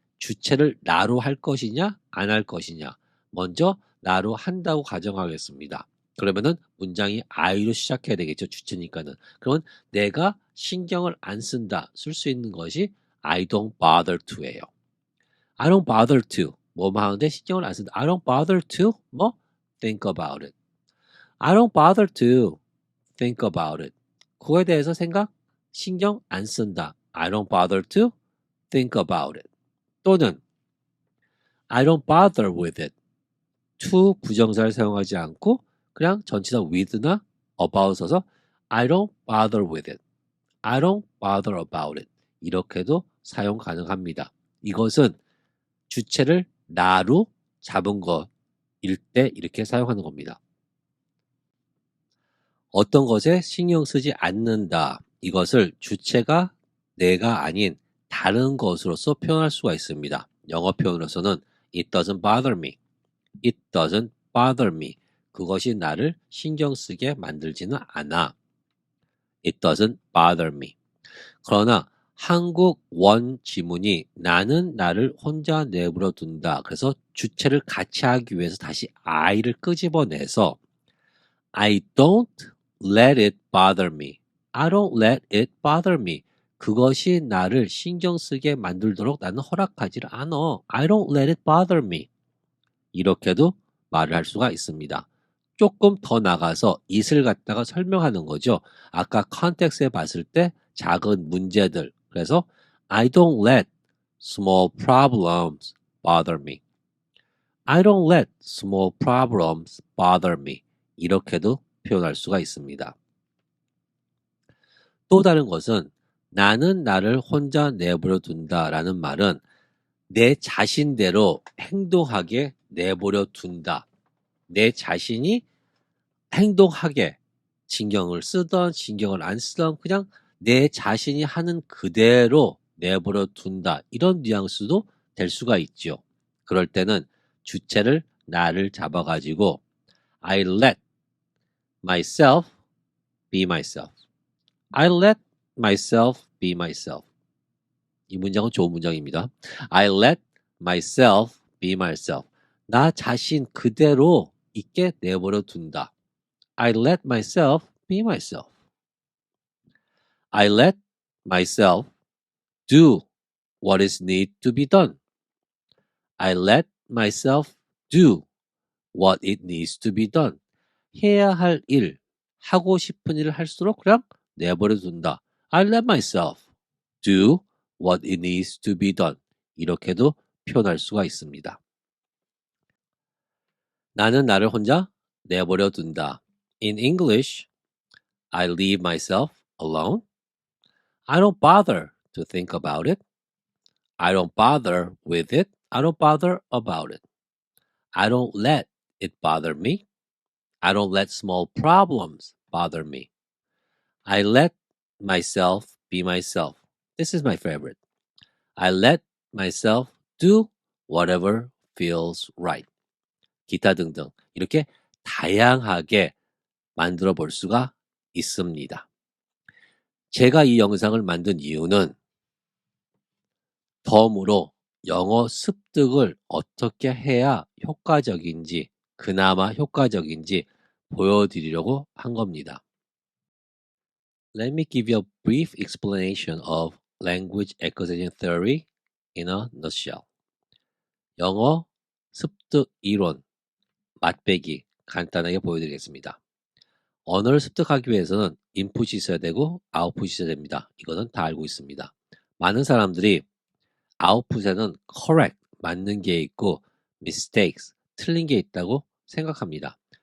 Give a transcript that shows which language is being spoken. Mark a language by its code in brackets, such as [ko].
[ko] 주체를 나로 할 것이냐, 안 할 것이냐. 먼저 나로 한다고 가정하겠습니다. 그러면은 문장이 I로 시작해야 되겠죠. 주체니까는. 그러면 내가 신경을 안 쓴다. 쓸 수 있는 것이 [en] I don't bother to [ko] 예요. [en] I don't bother to. [ko] 뭐뭐 하는데 신경을 안 쓴다. [en] I don't bother to 뭐 think about it. I don't bother to think about it. [ko] 그거에 대해서 신경 안 쓴다. [en] I don't bother to think about it. [ko] 또는 [en] I don't bother with it. [ko] to 부정사를 사용하지 않고 그냥 전치사 with나 about 써서 [en] I don't bother with it. I don't bother about it. [ko] 이렇게도 사용 가능합니다. 이것은 주체를 나로 잡은 것일 때 이렇게 사용하는 겁니다. 어떤 것에 신경 쓰지 않는다. 이것을 주체가 내가 아닌 다른 것으로서 표현할 수가 있습니다. 영어 표현으로서는 [en] It doesn't bother me. It doesn't bother me. [ko] 그것이 나를 신경 쓰게 만들지는 않아. [en] It doesn't bother me. [ko] 그러나 한국 원 지문이 나는 나를 혼자 내버려 둔다. 그래서 주체를 같이 하기 위해서 다시 I를 끄집어내서 [en] I don't let it bother me. I don't let it bother me. [ko] 그것이 나를 신경 쓰게 만들도록 나는 허락하지를 않아. [en] I don't let it bother me. [ko] 이렇게도 말을 할 수가 있습니다. 조금 더 나가서 it을 갖다가 설명하는 거죠. 아까 컨텍스트에 봤을 때 작은 문제들. 그래서 [en] I don't let small problems bother me. I don't let small problems bother me. [ko] 이렇게도 표현할 수가 있습니다. 또 다른 것은 나는 나를 혼자 내버려 둔다라는 말은 내 자신대로 행동하게 내버려 둔다. 내 자신이 행동하게 신경을 쓰던 신경을 안 쓰던 그냥 내 자신이 하는 그대로 내버려 둔다. 이런 뉘앙스도 될 수가 있죠. 그럴 때는 주체를 나를 잡아가지고 [en] I let myself be myself. I let myself be myself. [ko] 이 문장은 좋은 문장입니다. [en] I let myself be myself. [ko] 나 자신 그대로 있게 내버려 둔다. [en] I let myself be myself. I let myself do what is need to be done. I let myself do what it needs to be done. [ko] 해야 할 일, 하고 싶은 일을 할수록 그냥 내버려 둔다. [en] I let myself do what it needs to be done. [ko] 이렇게도 표현할 수가 있습니다. 나는 나를 혼자 내버려 둔다. [en] In English, I leave myself alone. I don't bother to think about it. I don't bother with it. I don't bother about it. I don't let it bother me. I don't let small problems bother me. I let myself be myself. This is my favorite. I let myself do whatever feels right. [ko] 기타 등등 이렇게 다양하게 만들어 볼 수가 있습니다. 제가 이 영상을 만든 이유는 덤으로 영어 습득을 어떻게 해야 효과적인지, 그나마 효과적인지 보여드리려고 한 겁니다. [en] Let me give you a brief explanation of language acquisition theory in a nutshell. [ko] 영어 습득 이론, 맛배기 간단하게 보여드리겠습니다. 언어를 습득하기 위해서는 인풋이 있어야 되고 아웃풋이 있어야 됩니다. 이거는 다 알고 있습니다. 많은 사람들이 아웃풋에는 correct, 맞는 게 있고 mistakes, 틀린 게 있다고 생각합니다.